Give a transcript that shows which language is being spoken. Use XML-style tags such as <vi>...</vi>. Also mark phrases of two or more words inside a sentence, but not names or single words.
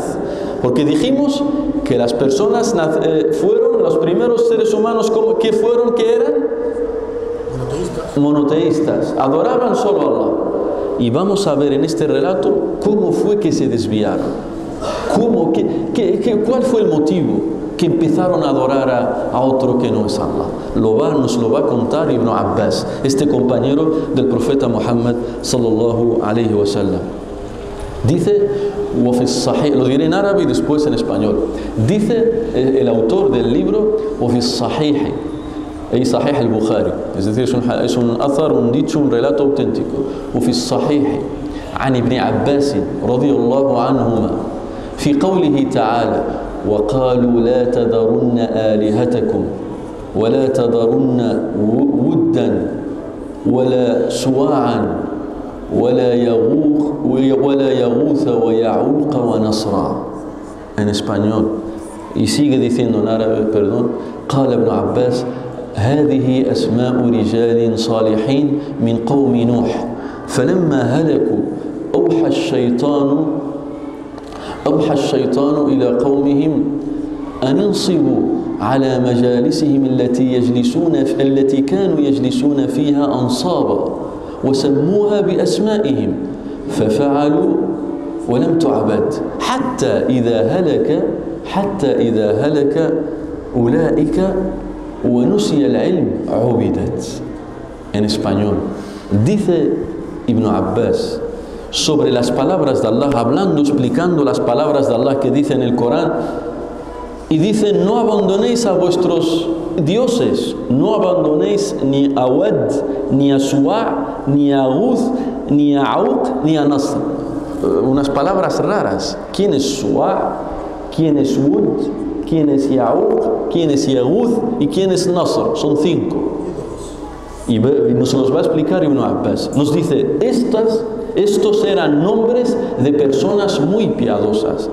<es>Porque dijimos que las personas fueron los primeros seres humanos que eran monoteístas, adoraban solo a Allah. Y vamos a ver en este relato cómo fue que se desviaron, cuál fue el motivo que empezaron a adorar a otro que no es Allah. Nos lo va a contar Ibn Abbas, este compañero del profeta Muhammad</es> <ar>صلى الله عليه وسلم.</ar> <es>Dice, lo diré en árabe y después en español. Dice el autor del libro:</es> <ar>وفي الصحيح, أي صحيح البخاري,</ar> <es>es decir, es un athar, un dicho, un relato auténtico.</es> <ar>وفي الصحيح عن ابن عباس رضي الله عنهما في قوله تعالى: وقالوا لا تذرن آلهتكم ولا تذرن ودا ولا سواعا ولا يغوث ويعوق ونصرا.</ar> <es>En español. Y sigue diciendo en árabe, perdón:</es> <ar>قال ابن عباس: هذه أسماء رجال صالحين من قوم نوح فلما هلكوا أوحى الشيطان إلى قومهم أن انصبوا على مجالسهم التي كانوا يجلسون فيها أنصابا وسموها بأسمائهم ففعلوا ولم تعبد حتى إذا هلك أولئك ونسي العلم عبدت.</ar> <es>En español, dice Ibn Abbas sobre las palabras de Allah, hablando, explicando las palabras de Allah que dice en el Corán, y dice: no abandonéis a vuestros dioses, no abandonéis ni a Wad, ni a Suwa, ni a Guz, ni a Auq, ni a Nasr. Unas palabras raras. ¿Quién es Suwa? ¿Quién es Wud? ¿Quién es Ya'uq? ¿Quién es Yaguz? ¿Y quién es Nasr? Son 5. Y nos los va a explicar Ibn Abbas. Nos dice: estos eran nombres de personas muy piadosas.</es>